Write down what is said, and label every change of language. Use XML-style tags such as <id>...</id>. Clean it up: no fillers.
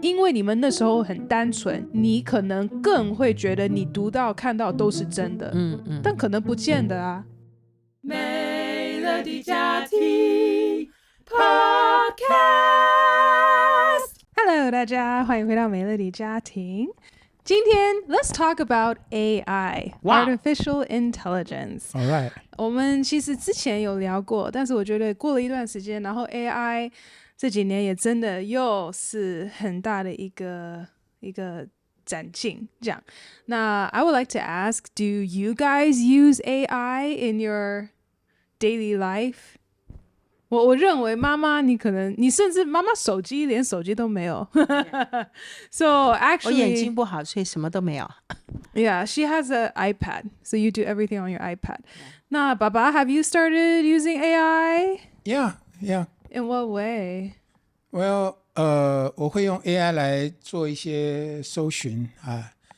<zh>因为你们那时候很单纯，你可能更会觉得你读到看到都是真的，但可能不见得啊。 Melody 家庭 Podcast，</zh> <en>Hello，</en> <zh>大家欢迎回到 Melody 家庭。今天</zh> <en>Let's talk about AI, Artificial Intelligence. All right.</en> <zh>我们其实之前有聊过，但是我觉得过了一段时间，然后 AI 这几年也真的又是很大的一个展进。这样，那</zh> <en>I would like to ask, do you guys use AI in your daily life?</en> <zh>我认为妈妈你甚至妈妈连手机都没有。</zh> <en>So actually</en> <zh>我眼睛不好，所以什么都没有。</zh> <en>Yeah, she has an iPad, so you do everything on your iPad.</en> <zh>那爸爸</zh> <en>have you started using AI? Yeah. In what way? Well,</en> <zh>我会用 AI 来做一些搜寻啊。</zh>